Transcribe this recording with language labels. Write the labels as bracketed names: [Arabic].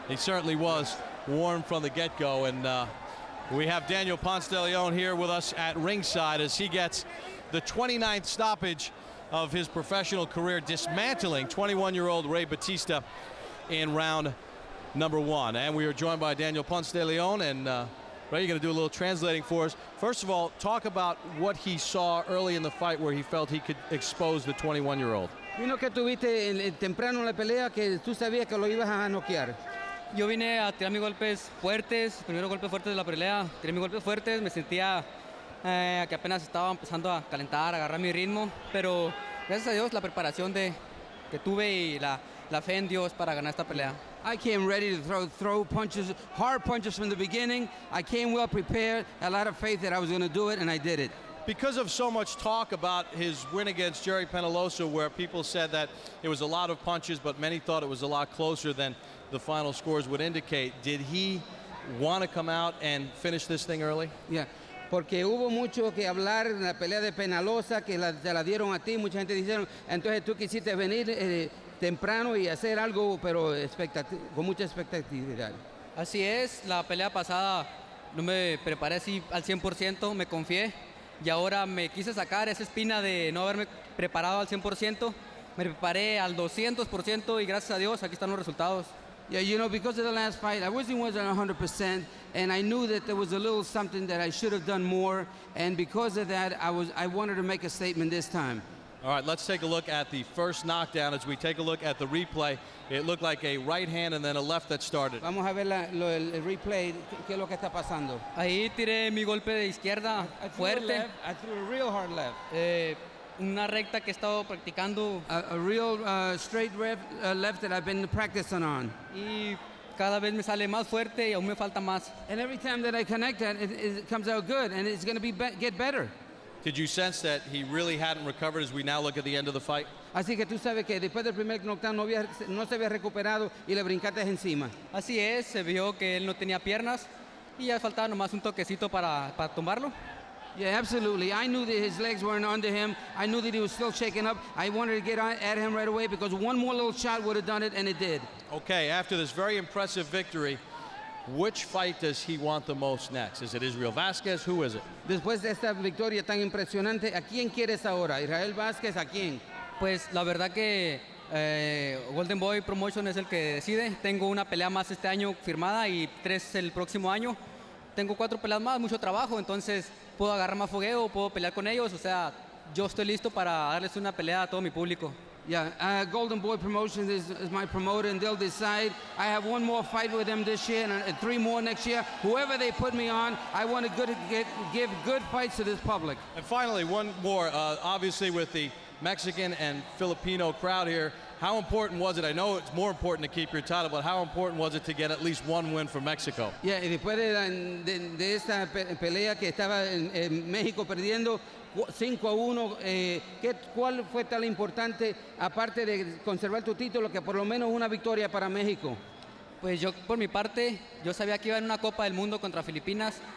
[English] He certainly was warm from the get-go, and we have Daniel Ponce de Leon here with us at ringside as he gets the 29th stoppage of his professional career, dismantling 21-year-old Rey Bautista in round number 1. And we are joined by Daniel Ponce de Leon, and Ray, you're going to do a little translating for us. First of all, talk about what he saw early in the fight where he felt he could expose the 21-year-old. [Spanish] Vino que tuviste temprano en la pelea que tú sabías que lo ibas a noquear. Yo vine a tirar mis golpes fuertes, primeros golpes fuertes de la pelea. Tiré mis golpes fuertes, me sentía que apenas estaba empezando a calentar, a agarrar mi ritmo, pero gracias a Dios la preparación que tuve y la fe en Dios para ganar esta pelea. [English] I came ready to throw punches, hard punches from the beginning. I came well prepared, a lot of faith that I was going to do it, and I did it. Because of so much talk about his win against Jerry Penalosa, where people said that it was a lot of punches, but many thought it was a lot closer than the final scores would indicate, did he want to come out and finish this thing early? Yeah. [Spanish] Porque hubo mucho que hablar en la pelea de Penalosa, que te la dieron a ti, mucha gente dijeron, entonces tú quisiste venir temprano y hacer algo, pero con mucha expectativa. Así es, la pelea pasada no me preparé así al 100%, me confié, y ahora me quise sacar esa espina de no haberme preparado al 100%, me preparé al 200% y gracias a Dios aquí están los resultados. [English] Yeah, you know, because of the last fight, I wasn't 100%, and I knew that there was a little something that I should have done more, and because of that, I wanted to make a statement this time. All right, let's take a look at the first knockdown. As we take a look at the replay, it looked like a right hand and then a left that started. [Spanish] Vamos a ver el replay, qué es lo que está pasando. Ahí tiré mi golpe de izquierda fuerte. [English] I threw a real hard left. [Spanish] Una recta que he estado practicando. [English] A real straight left that I've been practicing on. [Spanish] Y cada vez me sale más fuerte y aún me falta más. [English] And every time that I connect that, it comes out good, and it's going to get better. Did you sense that he really hadn't recovered as we now look at the end of the fight? [Spanish] Así que tú sabes que después del primer knockdown no se había recuperado y le brincaste encima. Así es, se vio que él no tenía piernas y ya faltaba nomás un toquecito para tumbarlo. [English] Yeah, absolutely. I knew that his legs weren't under him. I knew that he was still shaking up. I wanted to get at him right away because one more little shot would have done it, and it did. Okay, after this very impressive victory, which fight does he want the most next? Is it Israel Vázquez? Who is it? [Spanish] Después de esta victoria tan impresionante, ¿a quién quieres ahora? ¿Israel Vázquez? ¿A quién? Pues la verdad que Golden Boy Promotion es el que decide. Tengo una pelea más este año firmada y 3 el próximo año. Tengo 4 peleas más, mucho trabajo, entonces puedo agarrar más fogueo, puedo pelear con ellos. O sea, yo estoy listo para darles una pelea a todo mi público. [English] Yeah, Golden Boy Promotions is my promoter, and they'll decide. I have 1 more fight with them this year and 3 more next year. Whoever they put me on, I want to give good fights to this public. And finally, one more. Obviously, with the Mexican and Filipino crowd here, how important was it? I know it's more important to keep your title, but how important was it to get at least 1 win for Mexico? [Spanish] Yeah, y después de esta pelea que estaba en México perdiendo 5-1, ¿cuál fue tan importante, aparte de conservar tu título, que por lo menos una victoria para México? Pues yo, por mi parte, yo sabía que iba en una Copa del Mundo contra Filipinas.